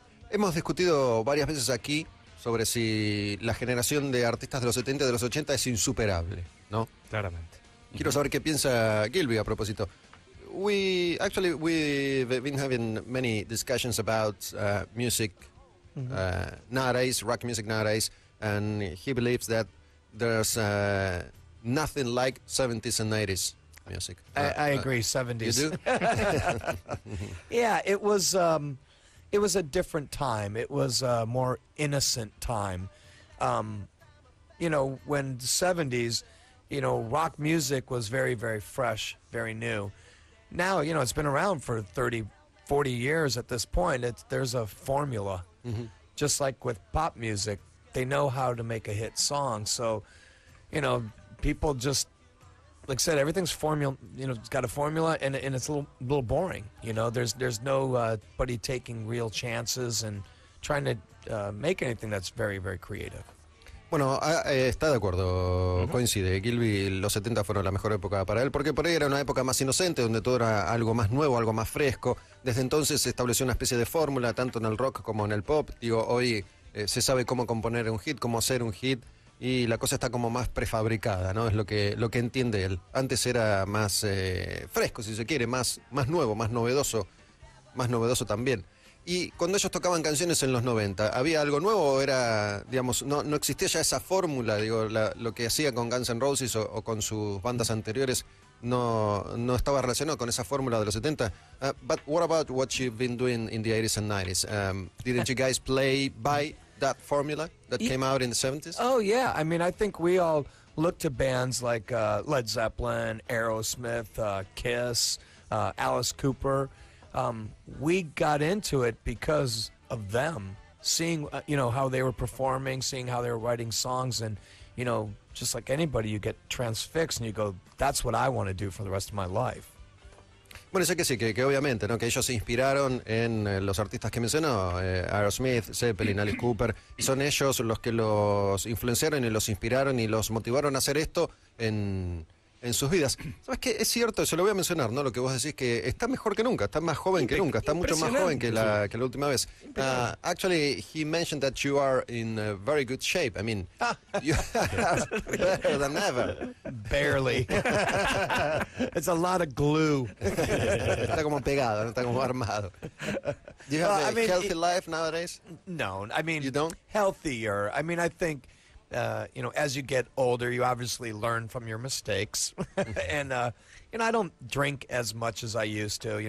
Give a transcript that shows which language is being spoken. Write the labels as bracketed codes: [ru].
[es] Hemos discutido varias veces aquí sobre si la generación de artistas de los 70 y de los 80 es insuperable, ¿no? Claramente. Quiero saber qué piensa Gilby a propósito. [en] We've been having many discussions about music nowadays, rock music nowadays, and he believes that there's nothing like 70s and 80s music. I agree, 70s. You do? Yeah, it was a different time. It was a more innocent time. When the 70s, rock music was very, very fresh, very new. Now, it's been around for 30, 40 years at this point. There's a formula. Just like with pop music, they know how to make a hit song. So, people just, like I said, everything's formula. It's got a formula, and it's a little boring. There's nobody taking real chances and trying to make anything that's very, very creative. [es] Bueno, está de acuerdo, coincide. Gilby, los 70 fueron la mejor época para él, porque por ahí era una época más inocente, donde todo era algo más nuevo, algo más fresco. Desde entonces se estableció una especie de fórmula, tanto en el rock como en el pop. Digo, hoy se sabe cómo componer un hit, cómo hacer un hit, y la cosa está como más prefabricada, ¿no? Es lo que entiende él. Antes era más fresco, si se quiere, más nuevo, más novedoso también. Y cuando ellos tocaban canciones en los 90, ¿había algo nuevo o era, digamos, no existía ya esa fórmula? Digo, lo que hacía con Guns N' Roses o con sus bandas anteriores no estaba relacionado con esa fórmula de los 70. [en] But what about what you've been doing in the 80s and 90s? Didn't you guys play by that formula that came out in the 70s? Oh, yeah. I mean, I think we all look to bands like Led Zeppelin, Aerosmith, Kiss, Alice Cooper. We got into it because of them, seeing how they were performing, seeing how they were writing songs, and just like anybody, you get transfixed and you go, that's what I want to do for the rest of my life. [es] Bueno, sé que sí, que obviamente, ¿no? Que ellos se inspiraron en los artistas que mencionó, Aerosmith, Zeppelin, Alice Cooper, y son ellos los que los influenciaron y los inspiraron y los motivaron a hacer esto en sus vidas. ¿Sabes qué? Es cierto, eso lo voy a mencionar, ¿no? Lo que vos decís, que está mejor que nunca, está más joven que nunca, está mucho más joven que la última vez. [en] Actually, he mentioned that you are in very good shape. I mean, you are better than ever. Barely. It's a lot of glue. [es] Está como pegado, no está como armado. [en] Do you have a healthy life nowadays? No, I mean, you don't? Healthier. I mean, I think as you get older, you obviously learn from your mistakes. And, I don't drink as much as I used to.